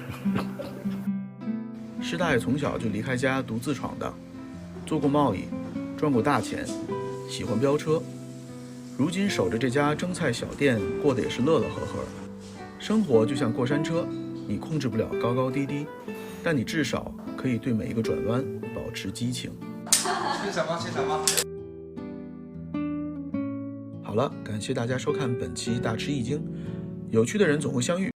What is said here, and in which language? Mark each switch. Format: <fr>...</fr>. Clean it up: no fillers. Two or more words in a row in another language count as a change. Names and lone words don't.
<zh>師大從小就離開家獨自闖蕩，做過貿易，賺過大錢，喜歡飆車。如今守着這家蒸菜小店，過得也是樂樂呵呵。生活就像過山車，你控制不了高高低低，但你至少可以對每一個轉彎保持激情。吃什麼？吃什麼？好了，感謝大家收看本期大吃一驚，有趣的人總會相遇。</zh>